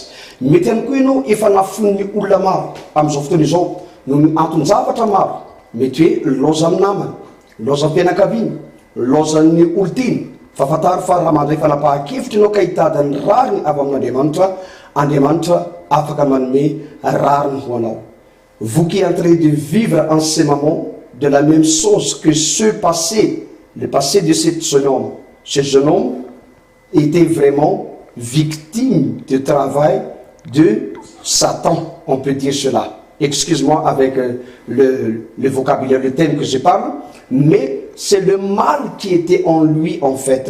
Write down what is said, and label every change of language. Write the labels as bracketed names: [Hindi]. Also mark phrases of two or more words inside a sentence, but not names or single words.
[Malagasy] Mety ihany koa ianao efa nafon'ny olona maro amin'izao fotoana izao no ny anton-javatra maro, mety hoe loza amin'ny namany, loza am-pianakaviana, lozan'ny olon-tiny. Fa fantaro fa raha mandray fanapahakevitra ianao ka hitady ny rariny avy amin'Andriamanitra, Andriamanitra afaka manome rariny ho anao. [French] Vous qui êtes en train de vivre en ce moment de la même chose que ce passé, le passé de ce jeune homme était vraiment victime du travail de Satan, on peut dire cela. excuse-moi avec le vocabulaire, le thème que je parle, mais c'est le mal qui était en lui en fait.